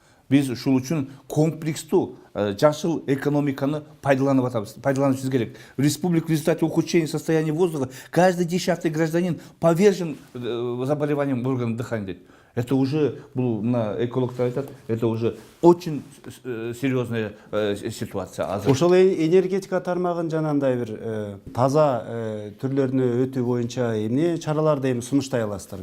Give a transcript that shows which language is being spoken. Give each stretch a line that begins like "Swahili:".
Kyrgyz: Biz ушул үчүн комплекстуу жашыл экономиканы пайдаланышыбыз керек.
Russian: В республике в результате ухудшения состояния воздуха каждый 10-й гражданин повержен заболеванием органов дыхания. Это уже,
Kyrgyz: экологтар айтат,
Russian: это уже очень серьезная ситуация.
Kyrgyz: Ошол энергетика тармагын жанагындай бир таза түрлөрүнө өтүү боюнча эмне чараларды эми сунуштай аласыздар?